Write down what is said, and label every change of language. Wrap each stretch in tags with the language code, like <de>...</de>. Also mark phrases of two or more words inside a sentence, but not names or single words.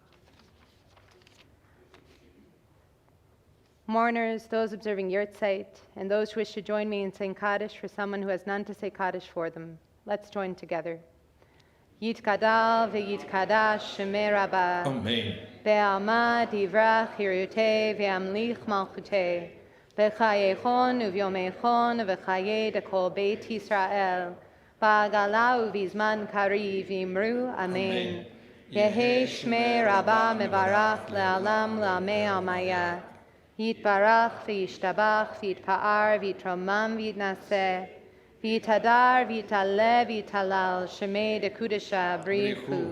<en>Mourners, those observing Yurtzeit, and those who wish to join me in saying Kaddish for someone who has none to say Kaddish for them, let's join together.</en> <arc>יתגדל ויתקדש שמה רבא. Amen. ועלמא דברא כרעותה וימליך מלכותה. בחייכון וביומיכון ובחיי דכל בית ישראל. בעגלא ובזמן קריב ואמרו אמן. יהא שמה רבא מברך לעלם ולעלמי עלמיא. יתברך וישתבח ויתפאר ויתרומם ויתנשא. ויתהדר ויתעלה ויתהלל שמה דקדשא בריך הוא.</arc>